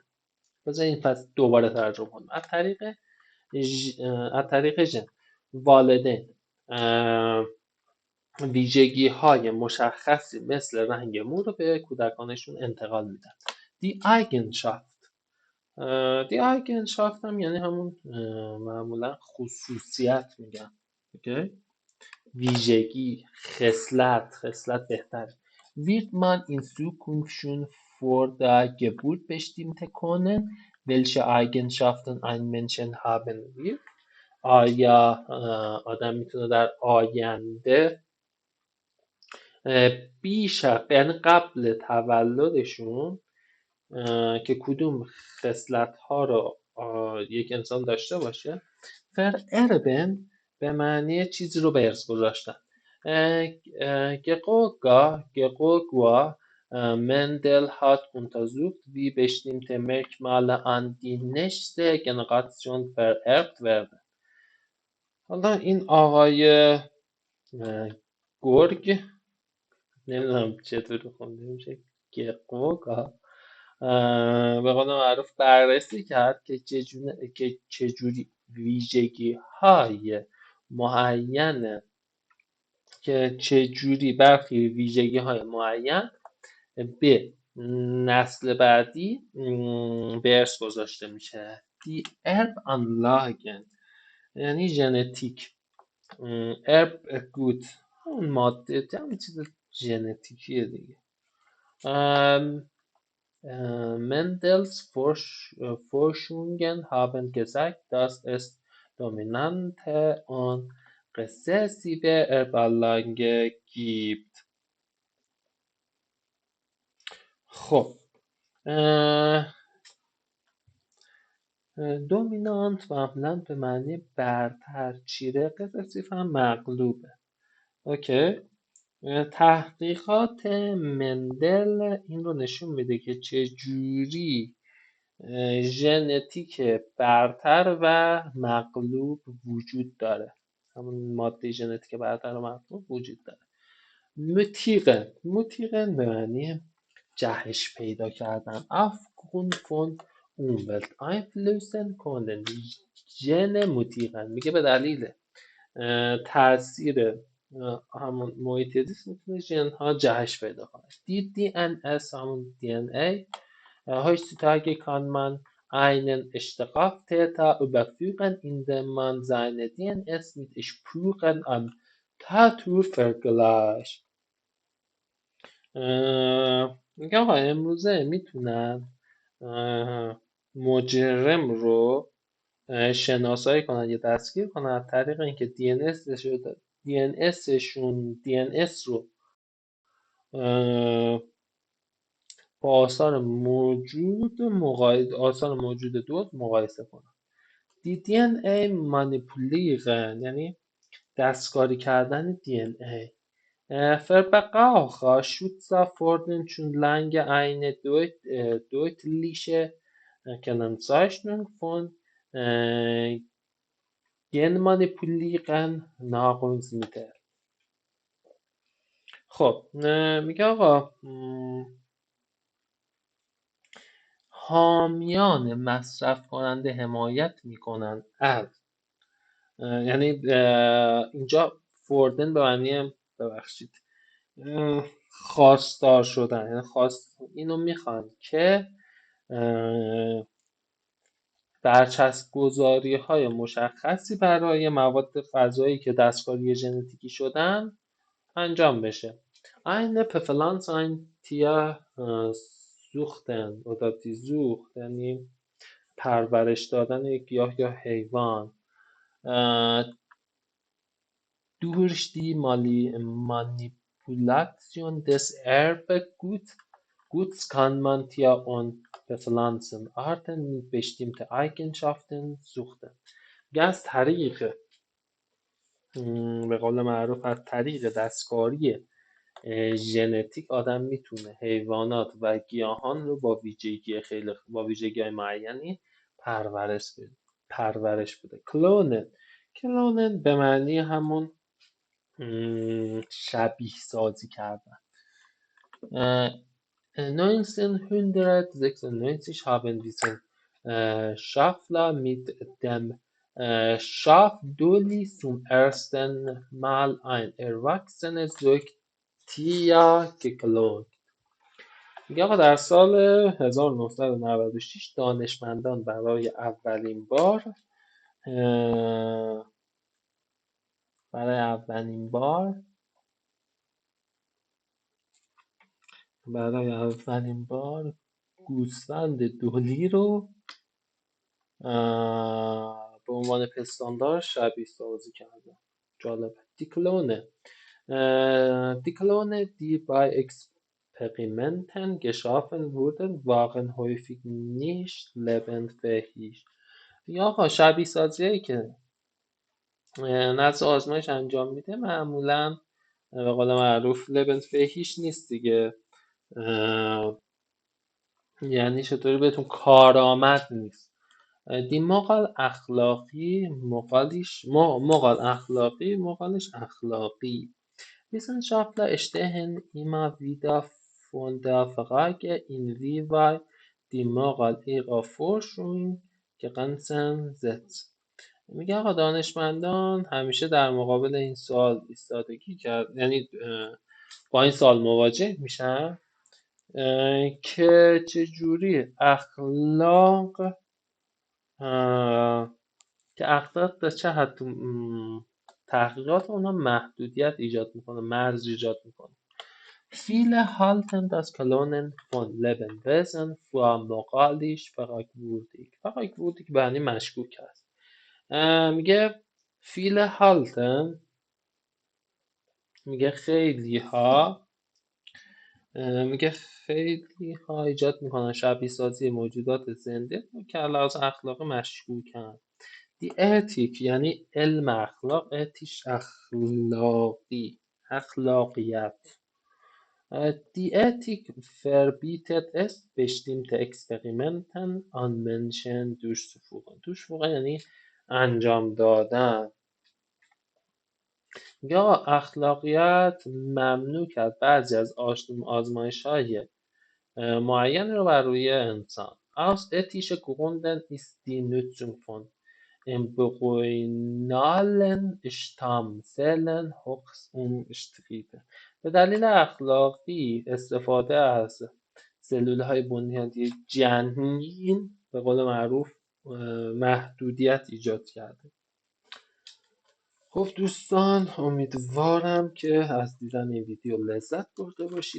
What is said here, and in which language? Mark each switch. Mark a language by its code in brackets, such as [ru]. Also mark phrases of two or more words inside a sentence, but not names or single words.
[fa] بذار این پس دوباره ترجمه کنم. از طریق ژن والدین ویژگی های مشخصی مثل رنگ مو رو به کودکانشون انتقال میدن. [de] die Eigenschaft [fa] هم یعنی همون معمولا خصوصیت میگن. اوکی؟ ویژگی، خصلت بهتر. [de] Wird man in Zukunft schon vor der Geburt bestimmt können, welche Eigenschaften ein Menschen haben wird? [fa] آیا آدم میتونه در آینده یعنی قبل تولدشون که کدوم خصلت ها رو یک انسان داشته باشه؟ vererben به معنی چیزی رو به ارث گذاشتن. [de] گقوگا Mendel hat untersucht, wie bestimmte Merkmale an die nächste Generation vererbt werden. [fa] حالا این آقای گرگ، نمیدونم چطور خونده میشه، گرگ، به قول معروف بررسی کرد که چجوری ویژگی های معین برخی ویژگی های معین به نسل بعدی به ارث گذاشته میشه. [de] die Erbanlagen [fa] یعنی ژنتیک، ارب گود اون ماده همین چیز ژنتیکیه دیگه. [de] Mendels Forschungen haben gezeigt, dass es dominante und rezessive Erbanlage gibt. [fa] خب دومینانت معمولا به معنی برتر، چیره، رسیف هم مغلوبه. اوکی. تحقیقات مندل این رو نشون میده که چجوری ژنتیک برتر و مغلوب وجود داره، همون ماده ژنتیک برتر و مغلوب وجود داره. موتیقن به معنی جهش پیدا کردن. [de] aufgrund von Umwelteinflüssen können [fa] ژن موتیقن میگه به دلیل تاثیر همون محیط زیست میتونه ژن ها جهش پیدا کنه. [de] die DNS [fa] همون دی ان ای. [de] Heutzutage kann man einen Straftäter überführen, indem man seine DNS mit Spuren am Tattoo vergleicht. [fa] میگه آقا امروزه میتونن مجرم رو شناسایی کنن یا دستگیر کنن از طریق اینکه دی ان اس رو با آثار موجود دو مقایسه کنن. [de] die DNA manipulieren [fa] یعنی دستکاری کردن دی ان ای. [de] Verbraucher Schützer fordern schon lange eine deutliche Kennzeichnung von genmanipulierten Nahrungsmittel. [fa] خب میگه آقا حامیان مصرف کننده حمایت میکنن از یعنی اینجا فوردن به معنی ببخشید خواستار شدن، یعنی اینو میخوان که برچسب گذاری های مشخصی برای مواد غذایی که دستکاری ژنتیکی شدن انجام بشه. [de] Eine Pflanze ein Tier suchten oder die Zucht [fa] یعنی پرورش دادن یک گیاه یا حیوان. [de] Durch die Manipulation des Erbguts kann man Tier- und Pflanzenarten mit bestimmten Eigenschaften suchen. [fa] از طریق به قول معروف از طریق دستکاری ژنتیک آدم میتونه حیوانات و گیاهان رو با ویژگی معینی پرورش بده. کلونن به معنی همون شبیه سازی کردن. [de] 1996 haben Wissenschaftler mit dem Schaf Dolly zum ersten Mal ein erwachsenes Säugetier geklont. [fa] میگه آقا در سال 1996 دانشمندان برای اولین بار گوسفند دولی رو به عنوان پستاندار شبیه سازی کردن. جالبه. [de] دیکلونه die bei Experimenten geschaffen wurden, waren häufig nicht lebendfähig. [fa] یا آقا شبیه سازی که نزد آزمایش انجام میده معمولا به قول معروف لبنفهیش نیست دیگه، یعنی چطوری بهتون کارآمد نیست. [de] Die Moral اخلاقی Moral اخلاقی moralisch اخلاقی. Wissenschaftler stehen immer wieder vor der Frage, inwieweit die Moral ihrer Forschung Grenzen setzt. [fa] میگه آقا دانشمندان همیشه در مقابل این سوال ایستادگی کرد، یعنی با این سوال مواجه میشن که چجوری اخلاق در چه حد تحقیقات اونا محدودیت ایجاد میکنه، مرز ایجاد میکنه. [de] Viele halten das Klonen von Lebewesen für moralisch fragwürdig. [fa] fragwürdig به معنی مشکوک است. میگه [de] viele halten، [fa] میگه خیلی ها، ایجاد میکنن شبیه سازی موجودات زنده که علاوه اخلاق مشکوکن. [de] die Ethik [fa] یعنی علم اخلاق، اتیش اخلاقیت. [de] Die Ethik verbietet es, bestimmte Experimenten an Menschen durchzuführen. [fa] یعنی انجام دادن. یا اخلاقیات ممنوع کرد بعضی از آزمایش‌های معین رو بر روی انسان. [de] Aus ethischen Gründen ist die Nutzung von embryonalen Stammzellen höchst umstritten. [fa] به دلیل اخلاقی استفاده از سلول‌های بنیادی جنین به قول معروف محدودیت ایجاد کرده. خب دوستان، امیدوارم که از دیدن این ویدیو لذت برده باشید.